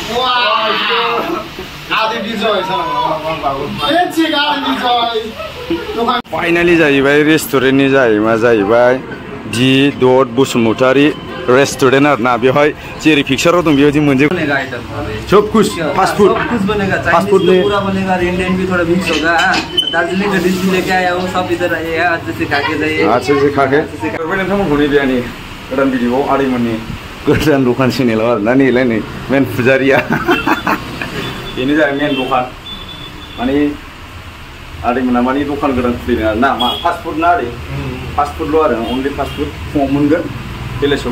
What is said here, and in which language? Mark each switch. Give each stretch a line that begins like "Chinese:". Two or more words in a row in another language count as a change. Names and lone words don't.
Bodo: फाइनाली जाहैबाय रेस्टुरेन्टनि जाहैमा जाहैबाय दि डट बसुमतारी रेस्टोरेंट और ना बेवहाय जेरै पिक्चराव दं बेबायदि मोनजोब
Hindi: सब कुछ फास्ट फूड फास्ट फूड में पूरा बनेगा इंडियन भी थोड़ा मिक्स होगा। दार्जिलिंग का डिश भी लेके आया हूँ, सब इधर आइए अच्छे से खा के जाइए। अच्छे से खा के
Bodo: नोंथांमोनखौ नैबेनि गोदान भिडिअ'आव आदैमोननि गोदान दखान चेनेलाव आरोना नैलाय नै मेन फुजारिया बेनो जाबाय मेन दखान माने आदैमोना माने दखान गोदान खुलिदों आरोना मा
English: fast food
Bodo: ना आदै फास्ट फुडल' आरो
English: only fast food
Bodo: फुङाव मोनगोन बेलासियाव